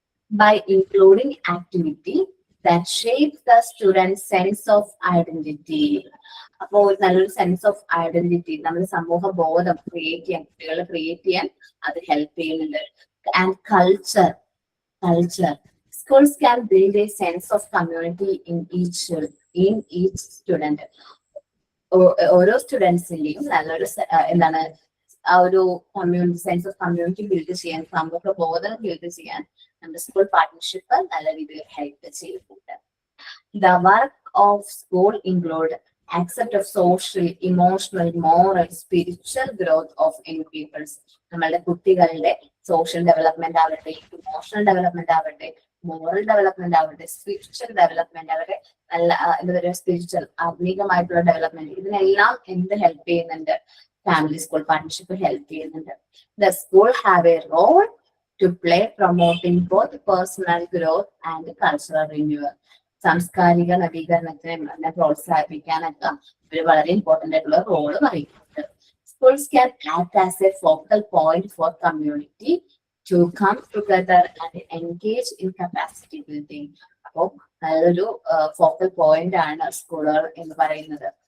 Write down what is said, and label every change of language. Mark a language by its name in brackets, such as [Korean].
[English] By including activity that shapes the student's sense of identity. [Malayalam] അപ്പോൾ നല്ലൊരു sense of identity, നമ്മുടെ സമൂഹ ബോധം ക്രിയേറ്റ് ചെയ്യാൻ, കുട്ടികളെ ക്രിയേറ്റ് ചെയ്യാൻ അത് ഹെൽപ്പ് ചെയ്യുന്നുണ്ട്. [English] And culture schools can build a sense of community in each student. [Malayalam] ഓരോ സ്റ്റുഡൻസിന്റെയും നല്ലൊരു എന്താണ് ആ ഒരു community, sense of community build ചെയ്യാൻ, സമൂഹ ബോധം ബിൽഡ് ചെയ്യാൻ നമ്മുടെ സ്കൂൾ പാർട്ട്ണർഷിപ്പ് നല്ല രീതിയിൽ ഹെൽപ്പ് ചെയ്യുന്നുണ്ട്. [English] The work of school include accept of social, emotional, moral, spiritual growth of young peoples. [Malayalam] നമ്മളുടെ കുട്ടികളുടെ സോഷ്യൽ ഡെവലപ്മെന്റ് ആവട്ടെ, ഇമോഷണൽ ഡെവലപ്മെന്റ് ആവട്ടെ, മോറൽ ഡെവലപ്മെന്റ് ആവട്ടെ, സ്പിരിച്വൽ ഡെവലപ്മെന്റ് ആവട്ടെ, നല്ല എന്താ പറയുക സ്പിരിച്വൽ ആത്മീകമായിട്ടുള്ള ഡെവലപ്മെന്റ്, ഇതിനെല്ലാം എന്ത് ഹെൽപ്പ് ചെയ്യുന്നുണ്ട്? ഫാമിലി സ്കൂൾ പാർട്ട്ണർഷിപ്പ് ഹെൽപ്പ് ചെയ്യുന്നുണ്ട്. [English] The school have a role to play promoting both personal growth and cultural renewal. [Malayalam] സാംസ്കാരിക നവീകരണത്തിനെ പ്രോത്സാഹിപ്പിക്കാനൊക്കെ ഒരു വളരെ ഇമ്പോർട്ടന്റ് ആയിട്ടുള്ള റോള് വഹിക്കുന്നുണ്ട്. [English] Schools can act as a focal point for community to come together and engage in capacity building. [Malayalam] അപ്പോൾ നല്ലൊരു focal point ആണ് സ്കൂളുകൾ എന്ന് പറയുന്നത്.